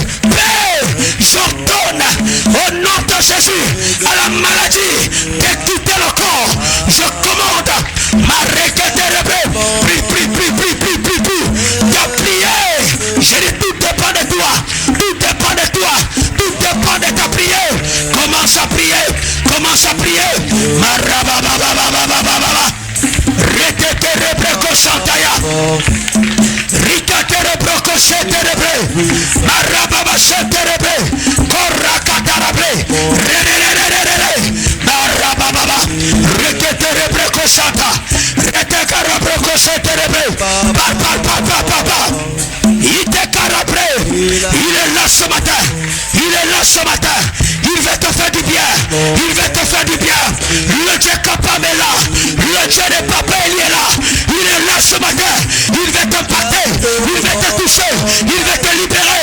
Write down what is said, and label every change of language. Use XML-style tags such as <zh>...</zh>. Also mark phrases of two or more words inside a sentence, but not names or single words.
<fr>Père, j'ordonne au nom de Jésus à la maladie de quitter le corps. Je commande ma requête prie. Tu prié. Je dis tout dépend de toi. Tout dépend de ta prière. Commence à prier. Retete rebreko santaya. Rikate rebreko seterebre. Marababa seterebre. Korakatarabre. Marababa. Retete rebreko santa. Retete rebreko seterebre. Papa. Il est là ce matin. Il veut te faire du bien. Le Dieu capable est là. Le Dieu de papa il est là. Il est là ce matin. Il veut t'impacter. Il veut te toucher. Il veut te libérer.</fr>